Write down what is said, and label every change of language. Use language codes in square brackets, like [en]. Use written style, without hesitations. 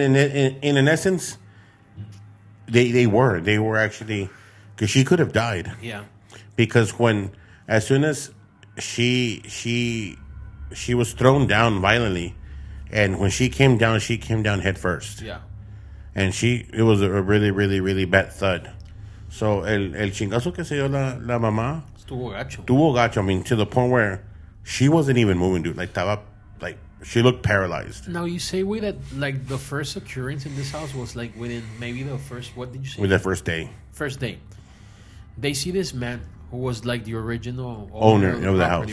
[en] And in an essence, they were actually... Because she could have died. Yeah. Because as soon as she was thrown down violently, and when she came down head first. Yeah. And it was a really, really, really bad thud. [es] So el chingazo que se dio la mamá estuvo gacho. [en] I mean, to the point where she wasn't even moving, dude. Like, she looked paralyzed. Now, you say, wait, that, like, the first occurrence in this house was, like, within maybe the first, what did you say? With the first day. First day. They see this man who was, like, the original owner of the